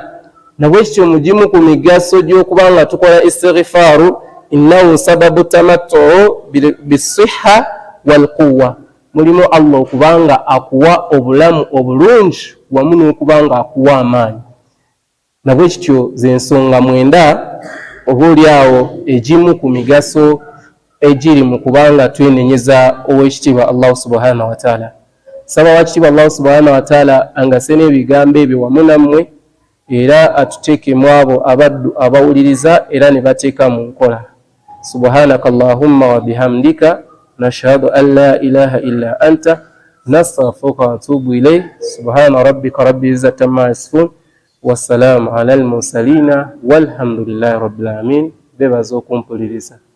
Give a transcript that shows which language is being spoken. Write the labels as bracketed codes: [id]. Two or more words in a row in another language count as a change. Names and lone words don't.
[lg] Nabwekityo mugimu ku migaso gy'okubanga tukola istighfaaru, [ar] إنه سبب التمتع بالصحة والقوة, [lg] mulimu Allah okubanga akuwa obulamu obulungi wamu n'okubanga akuwa amaanyi. Nabwekityo z'ensonga mwenda oboolyawo egimu ku migaso egiri mu kubanga twenenyeza Oweekitiibwa [ar] الله سبحانه وتعالى. [lg] Saba Oweekitiibwa [ar] الله سبحانه وتعالى [lg] angase n'ebigambo ebyo wamu nammwe, era atuteeke mu abo abaddu abawuliriza era ne bateeka mu nkola. [ar] سبحانك اللهم وبحمدك أشهد أن لا إله إلا أنت أستغفرك وأتوب إليك. سبحان ربك رب العزة عما يصفون والسلام على المرسلين والحمد لله رب العالمين. [lg] Bebaza okumpuliriza.